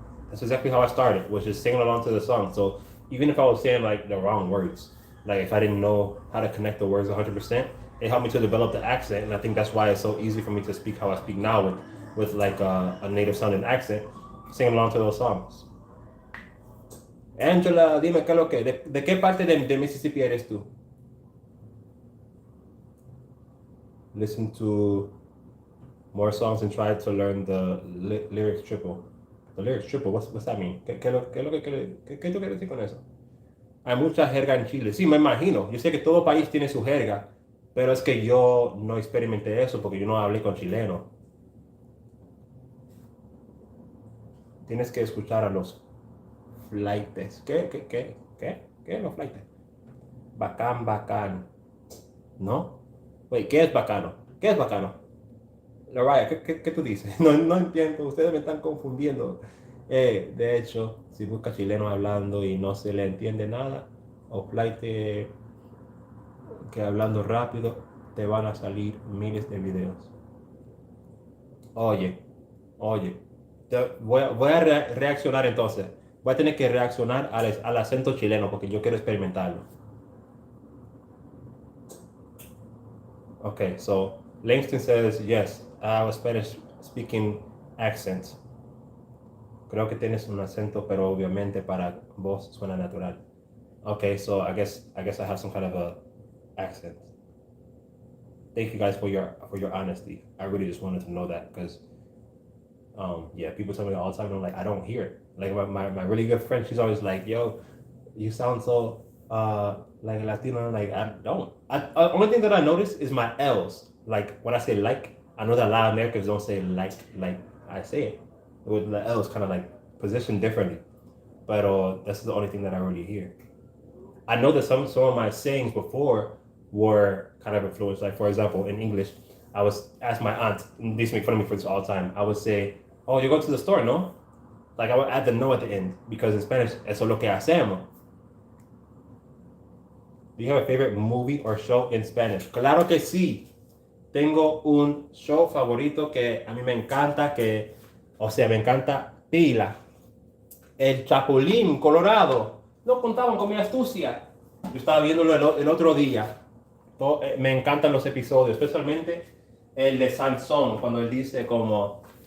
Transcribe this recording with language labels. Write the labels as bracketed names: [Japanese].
[English] That's exactly how I started, was just singing along to the song. So even if I was saying like the wrong words, like if I didn't know how to connect the words 100%, it helped me to develop the accent, and I think that's why it's so easy for me to speak how I speak now with like a native sounding accent, singing along to those songs. [Spanish] Angela, dime qué es lo que, de qué parte de Mississippi eres tú? [English] Listen to more songs and try to learn the lyrics triple. The lyrics triple, what's that mean? [Spanish] ¿Qué tú quieres decir con eso? Hay mucha jerga en Chile. Sí, me imagino. Yo sé que todo país tiene su jerga, pero es que yo no experimenté eso porque yo no hablé con chileno. Tienes que escuchar a los flaites. ¿Qué? Los flaites. Bacán, bacán. ¿No? Oye, ¿qué es bacano? ¿Qué es bacano? Loraya, ¿qué tú dices? No entiendo, ustedes me están confundiendo. De hecho, si busca chileno hablando y no se le entiende nada, o flight que hablando rápido, te van a salir miles de videos. Oye, oye, voy a reaccionar entonces. Voy a tener que reaccionar al acento chileno porque yo quiero experimentarlo. [English] Okay, so Langston says, yes, I have a Spanish speaking accent. [Spanish] Creo que tienes un acento, pero obviamente para vos suena natural. [English] Okay, so I guess I have some kind of a accent. Thank you guys for your honesty. I really just wanted to know that because yeah, people tell me all the time, and I'm like, I don't hear it. Like my really good friend, she's always like, yo, you sound so like Latino. I'm like, I don't. Only thing that I notice is my L's. Like when I say like, I know that a lot of Americans don't say like I say it. With the L's kind of like positioned differently. But that's the only thing that I really hear. I know that some of my sayings before were kind of influenced. Like for example, in English, I was ask my aunt. They used to make fun of me for this all the time. I would say, "Oh, you go to the store, no?" Like I would add the no at the end because in Spanish, [Spanish] eso es lo que hacemos. [English] Do you have a favorite movie or show in Spanish? [Spanish] Claro que sí. Tengo un show favorito que a mí me encanta, o sea, me encanta pila. El Chapulín Colorado. No contaban con mi astucia. Yo estaba viéndolo el otro día. Me encantan los episodios, especialmente el de Sansón, cuando él dice como...